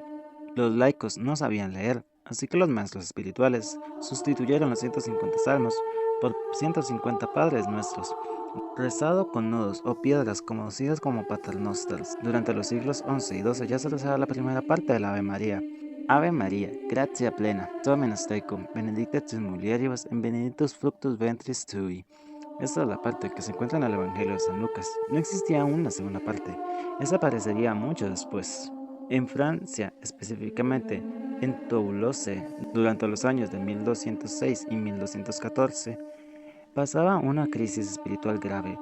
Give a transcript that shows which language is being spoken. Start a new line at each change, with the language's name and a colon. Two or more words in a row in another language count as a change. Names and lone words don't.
Spanish: Los laicos no sabían leer, así que los maestros espirituales sustituyeron los 150 salmos por 150 Padres Nuestros, rezado con nudos o piedras conocidas como paternosters. Durante los siglos XI y XII ya se rezaba la primera parte del Ave María.
Latin: Ave María, gratia plena, Dominus tecum, benedicta tus mulieribus, en benedictus fructus ventris tui.
Spanish: Esta es la parte que se encuentra en el Evangelio de San Lucas. No existía aún una segunda parte. Esa aparecería mucho después. En Francia, específicamente en Toulouse, durante los años de 1206 y 1214, pasaba una crisis espiritual grave.